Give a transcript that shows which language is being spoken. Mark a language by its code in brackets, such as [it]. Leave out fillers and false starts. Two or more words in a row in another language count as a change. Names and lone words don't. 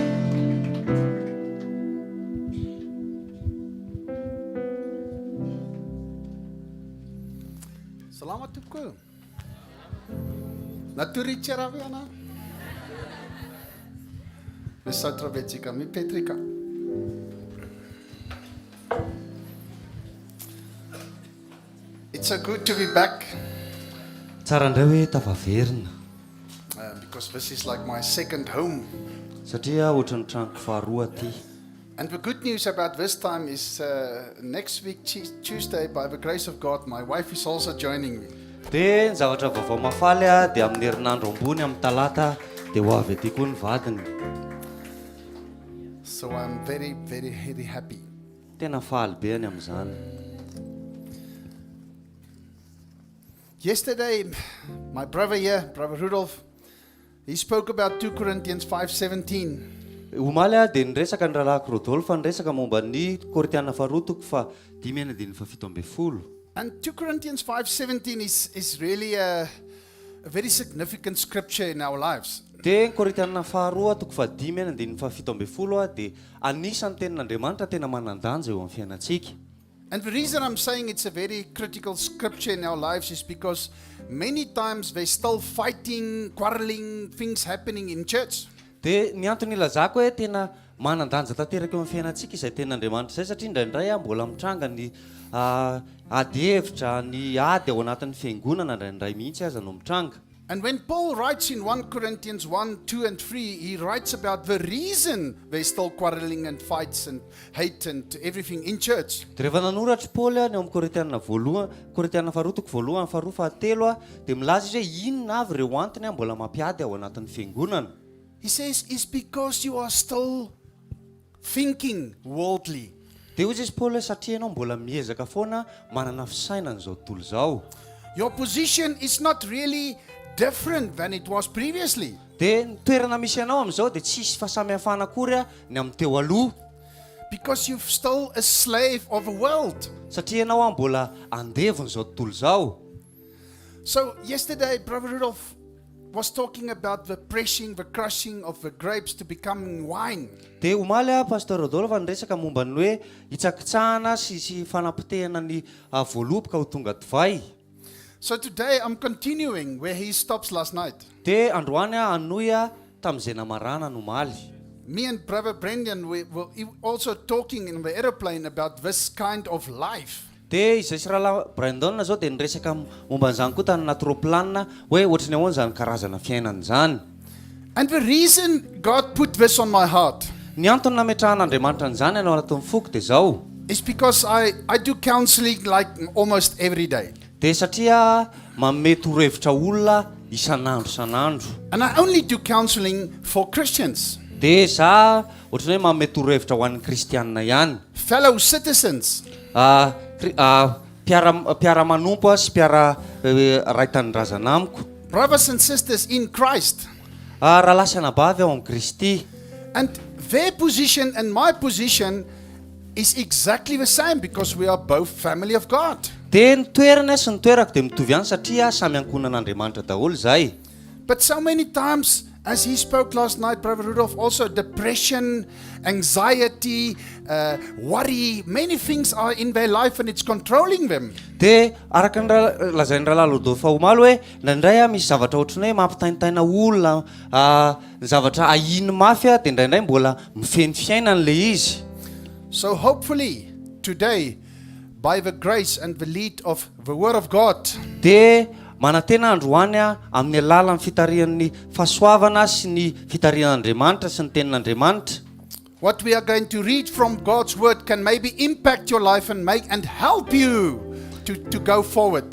[mg] Salamat tokoa. Naturitsera viana. Wysotrowecika mi Petrika. [en] It's so good to be back. [mg] Tsara indray hoe tafaverina [en] Because this is like my second home. [mg] satria ohatran'ny tranoko faharoa aty. [en] And the good news about this time is next week, Tuesday, by the grace of God, my wife is also joining me. [mg] Dia ny zavatra vaovao mafaly dia amin'ny herinandro ambony amin'ny talata dia ho avy aty koa ny vadiny. [en] So I'm very, very, very happy. [mg] Tena faly be any amin'izany. [en] Yesterday, my brother here, Brother Rudolph, he spoke about 2 Corinthians 5:17. [mg] Omaly dia niresaka ny rahalahy Rodolphe niresaka momba ny Korintiana faharotoko fa 5:17. [en] And 2 Corinthians 5:17 is really a very significant scripture in our lives. [mg] Dia ny Korintiana faharoa toko fa 5:17 dia anisan'ny tenin'Andriamanitra tena manan-danja eo amin'ny fiainantsika. [en] And the reason I'm saying it's a very critical scripture in our lives is because many times there's still fighting, quarreling, things happening in church. [mg] Dia ny antony ilazako hoe tena manan-danja tanteraka eo amin'ny fiainantsika izay tenin'Andriamanitra izay satria indraindray mbola mitranga ny ady hevitra ny ady ao anatin'ny fiangonana indraindray mihitsy aza no mitranga. [en] And when Paul writes in 1 Corinthians 1, 2 and 3, he writes about the reason there's still quarreling and fights and hate and everything in church. [mg] Dia rehefa nanoratra Paul ny amin'ny Korintiana faharotoko voalohany faharoa fahatelo dia milaza izy hoe inona avy ireo antony mbola mampiady ao anatin'ny fiangonana. [en] He says, it's because you are still thinking worldly. [mg] Dia hoy izy Paul satria ianao mbola miezaka foana manana fisainana izao tontolo izao. [en] Your position is not really different than it was previously. [mg] Dia ny toerana misy ianao amin'izao dia tsisy fahasamihafana akory ny amin'ny teo aloha. [en] Because you're still a slave of the world. [mg] Satria ianao mbola andevony izao tontolo izao. [en] So yesterday, Brother Rudolph was talking about the pressing, the crushing of the grapes to become wine. [mg] Dia omaly Pastor Rodolphe niresaka momba ny hoe hitsakitsahana sy fanapitehana ny voaloboka ho tonga divay. [en] So today I'm continuing where he stops last night. [mg] Dia androany anoy tamin'izay namarana no omaly. [en] Me and Brother Brendan we were also talking in the aeroplane about this kind of life. [mg] Dia izay sy rahalahy Brandon zao dia niresaka momba an'izany koa tany anaty roplanina hoe ohatrany ahoana izany karazana fiainana izany. [en] And the reason God put this on my heart [mg] Ny antony nametrahan'Andriamanitra an'izany anao anatin'ny foko dia zao. [en] is because I do counseling like almost every day. [mg] Dia satria manome torohevitra olona isan'andro. [en] And I only do counseling for Christians, [mg] Dia za ohatrany hoe manome torohevitra ho an'ny kristianina ihany. [en] fellow citizens. [mg] Mpiara-manompo sy raitan'nyrazana amiko. [en] Brothers and sisters in Christ. [mg] Rahalahy sy anabavy ao amin'ny Kristy. [en] And their position and my position is exactly the same because we are both family of God. [mg] Dia ny toerana sy ny toerako dia mitovy ihany satria samy ankonan'Andriamanitra daholo zay. [en] But so many times, as he spoke last night, Brother Rudolph, also depression, anxiety, worry, many things are in their life and it's controlling them. [mg] Dia araka ny lazain'ny rahalahy Rodolphe omaly hoe indraindray misy zavatra ohatrany hoe mampitaintaina olona, ny zavatra ahiny mafy dia indraindray mbola mifeny fiainana le izy. [en] So hopefully today, by the grace and the lead of the Word of God, [mg] Dia manantena androany amin'ny alalan'ny fitarihan'ny fahasoavana sy ny fitarihan'Andriamanitra sy ny tenin'Andriamanitra. [en] what we are going to read from God's Word can maybe impact your life and help you to go forward.